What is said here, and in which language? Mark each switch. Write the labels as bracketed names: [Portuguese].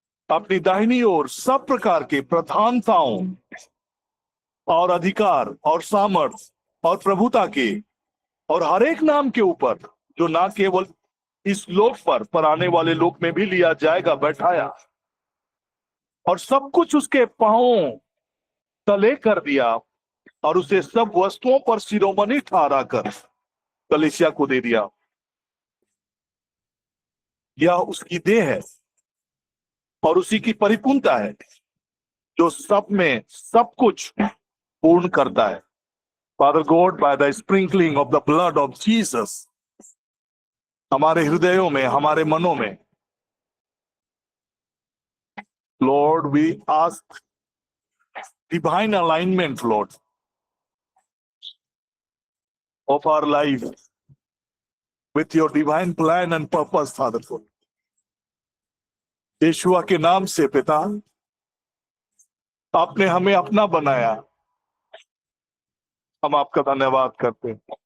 [Hindi] अपनी दाहिनी ओर सब प्रकार के प्रधानताओं और अधिकार और सामर्थ और प्रभुता के और हर एक नाम के ऊपर जो ना केवल इस लोक पर आने वाले लोक में भी लिया जाएगा, बैठाया और सब कुछ उसके पांवों तले कर दिया और उसे सब वस्तुओं पर शिरोमणि ठहरा कर कलीसिया को दे दिया। यह उसकी देह है और उसी की परिपूर्णता है जो सब में सब कुछ पूर्ण करता है। [English] Father God, by the sprinkling of the blood of Jesus, [Hindi] हमारे हृदयों में, हमारे मनों में, [English] Lord, we ask divine alignment, Lord, of our life with your divine plan and purpose, Father God. [Hindi] यीशुआ के नाम से पिता, आपने हमें अपना बनाया, हम आपका धन्यवाद करते हैं।